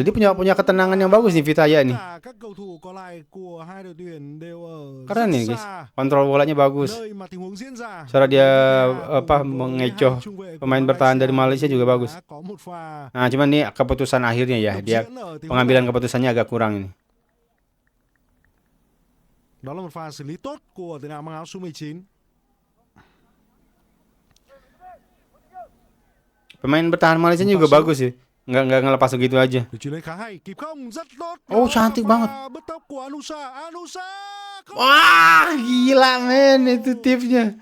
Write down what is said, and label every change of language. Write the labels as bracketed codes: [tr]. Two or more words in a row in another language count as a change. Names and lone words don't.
[id] Dia punya ketenangan yang bagus nih Vitaya nih. Keren nih guys. Kontrol bolanya bagus. Cara dia mengecoh pemain bertahan dari Malaysia juga bagus. Nah, cuman nih keputusan akhirnya ya, dia pengambilan keputusannya agak kurang ini. [vi] Đó là một pha xử lý tốt của tiền đạo mang áo số 19. [id] Pemain bertahan Malaysia juga bagus sih. Nggak ngelepas begitu aja. Oh, cantik banget. Wah, gila men itu tipsnya.